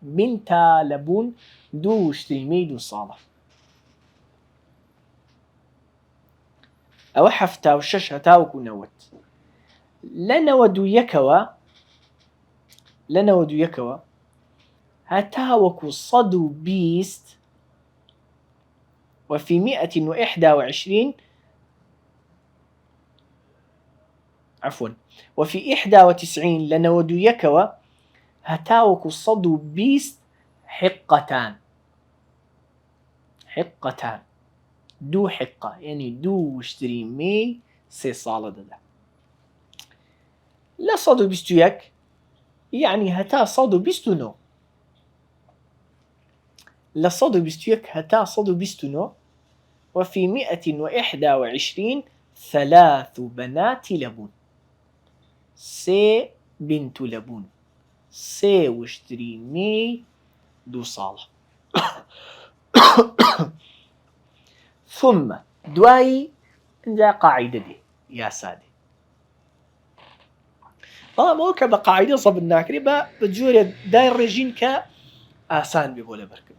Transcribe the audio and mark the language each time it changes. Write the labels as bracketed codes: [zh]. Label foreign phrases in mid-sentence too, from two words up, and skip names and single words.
[ckb] بنتا لەبوون 2 وشتری مێی 2 ساڵە. ئەوە 76 هەتاوەکو 90. لە 91ەوە هەتاوەکو 120 [ar] وفي 121 عفوا وفي 91 [ckb] لە 91ەوە هەتاوەکو 120 حقتان. [ar] حقتان 2 حقة يعني [ckb] 2 وشتری مێی 3 ساڵە دەدا. لە 121 يعني هەتا 129 لە 121 هەتا 129. [ar] وفي 121 3 بنات لبون 3 بنت لبون [ckb] 3 وشتری مێی 2 ساڵە. ثم دوایی ئەنجا قاعدە دێ یاسا دێ. بەڵام ئەوە کە بە قاعدە سەبت ناکرێ بە جۆرێ دای ڕێژین کە ئاسان بێ بۆ لەبەرکردن.